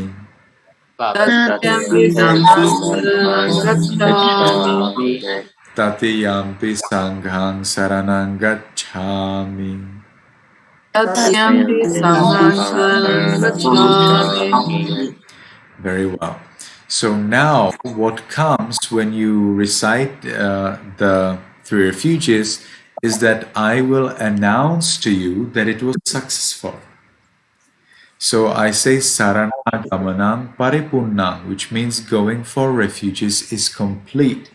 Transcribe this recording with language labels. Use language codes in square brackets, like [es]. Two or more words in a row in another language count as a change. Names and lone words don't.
[pi] Tatyampi dhammam saranam gacchami. Tatiyampi sanghang saranang gacchami. Tatyampi sangham saranam gacchami. [en] Very well. So now what comes when you recite the three refuges is that I will announce to you that it was successful. So I say [pi] Saranagamanang Paripunnang, [en] which means going for refuges is complete.